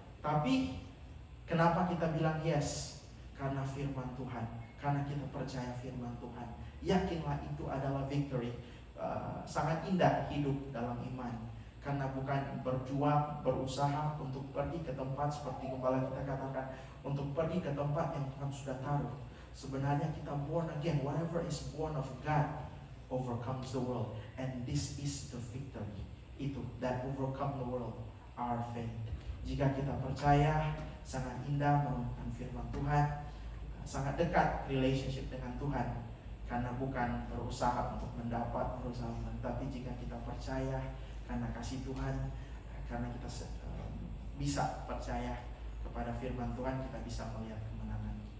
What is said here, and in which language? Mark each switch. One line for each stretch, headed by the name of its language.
Indonesian: Tapi kenapa kita bilang yes? Karena firman Tuhan. Karena kita percaya firman Tuhan. Yakinlah itu adalah victory. Sangat indah hidup dalam iman. Karena bukan berjuang, berusaha untuk pergi ke tempat seperti gembala kita katakan, untuk pergi ke tempat yang Tuhan sudah taruh. Sebenarnya kita
English: born again. Whatever is born of God overcomes the world. And this is the victory. Itu, that overcome the world, our faith.
Indonesian: Jika kita percaya, sangat indah merenungkan firman Tuhan, sangat dekat relationship dengan Tuhan. Karena bukan berusaha untuk mendapat, tapi jika kita percaya karena kasih Tuhan, karena kita bisa percaya kepada firman Tuhan, kita bisa melihat kemenangan.